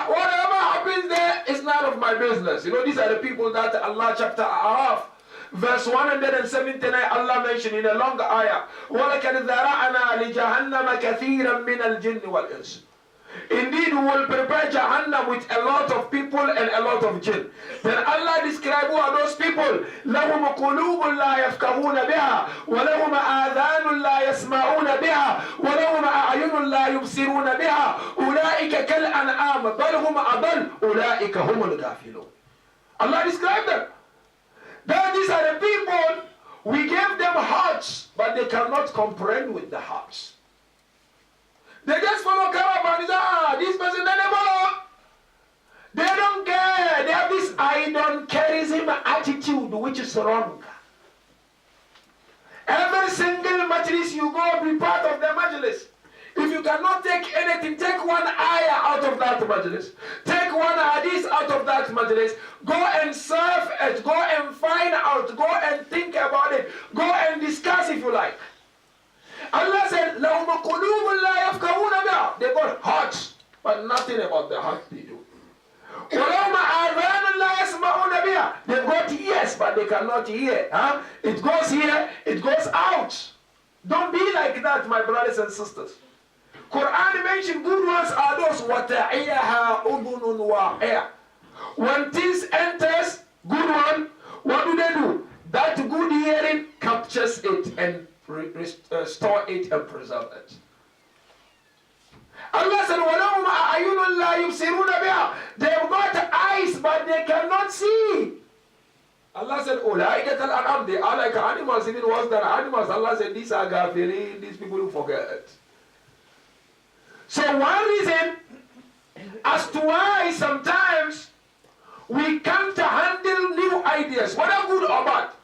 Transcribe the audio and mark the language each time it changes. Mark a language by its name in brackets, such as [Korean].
[English] Whatever happens there is none of my business. You know, these are the people that Allah chapter Araf, verse 179, Allah mentioned in a longer ayah. [Arabic] وَلَكَدْ ذَرَعَنَا لِجَهَنَّمَ كَثِيرًا مِنَ الْجِنِّ وَالْإِنسِ. [English] Indeed, we will prepare Jahannam with a lot of people and a lot of jinn. Then Allah described who are those people. [Arabic] لَهُمْ قُلُوبٌ لَا يَفْقَهُونَ بِهَا وَلَهُمْ آذَانٌ لَا يَسْمَعُونَ بِهَا وَلَهُمْ أَعْيُنٌ لَا يُبْصِرُونَ بِهَا أُولَٰئِكَ كَالْأَنْعَامِ بَلْ هُمْ أَضَلُّ أُولَٰئِكَ هُمُ الْغَافِلُونَ. [English] Allah described them. Then these are the people, we gave them hearts, but they cannot comprehend with the hearts. They just follow caravan. This person, they follow. They don't care. They have this I don't careism attitude, which is wrong. Every single majlis you go, be part of the majlis. If you cannot take anything, take one ayah out of that majlis. Take one hadith out of that majlis. Go and serve it. Go and find out. Go and think about it. Go and discuss if you like. Allah said, [Arabic] لَهُمَ قُلُوبٌ لَا يَفْقَهُونَ بِهَا. [English] They got hearts, but nothing about the heart they do. [Arabic] وَلَهُمَ آذَانٌ لَا يَسْمَعُونَ بِهَا. [English] They got ears, but they cannot hear. It goes here, it goes out. Don't be like that, my brothers and sisters. Quran mentioned good ones are those [Arabic] وَتَعِيَهَا أُذُنٌ وَاعِيَةٌ. [English] When things enters, good one, what do? That good hearing captures it and restore it and preserve it. Allah said, [Arabic] وَلَهُمْ أَعْيُنٌ لَا يُبْصِرُونَ بِهَا. [English] They've got eyes, but they cannot see. Allah said, [Arabic] أُولَٰئِكَ كَالْأَنْعَامِ. [English] They are like animals, even worse than animals. Allah said, these are ghafirin, these people who forget. So one reason as to why sometimes we can't handle new ideas, whether good or bad.